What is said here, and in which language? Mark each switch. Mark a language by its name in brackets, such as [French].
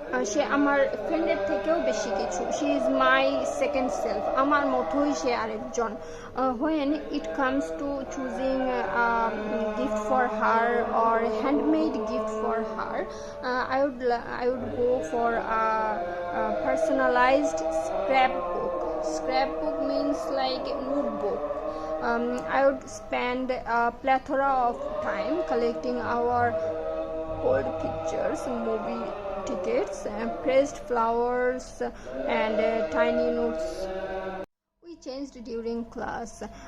[Bangla] সে আমার ফ্রেন্ডের থেকেও বেশি কিছু। [English] she is my second self, [Bangla] আমার মতোই সে আরেকজন। [English] when it comes to choosing a gift for her or handmade gift for her, I would go for a personalized scrapbook. Scrapbook means like notebook. I would spend a plethora of time collecting our old pictures, movie tickets, pressed flowers, and tiny notes we changed during class.